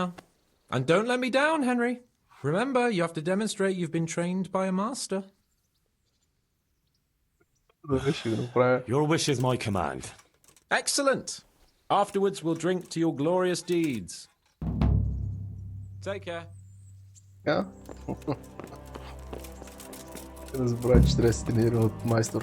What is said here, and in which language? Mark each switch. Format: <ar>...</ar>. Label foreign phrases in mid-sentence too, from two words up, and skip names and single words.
<en>And don't let me down, Henry. Remember, you have to demonstrate you've been trained by a master. Your wish is my command. Excellent. Afterwards, we'll drink to your glorious deeds. Take care. Yeah.</en> <bg>Не забравяй, че трябва да се тренира от майстор.</bg>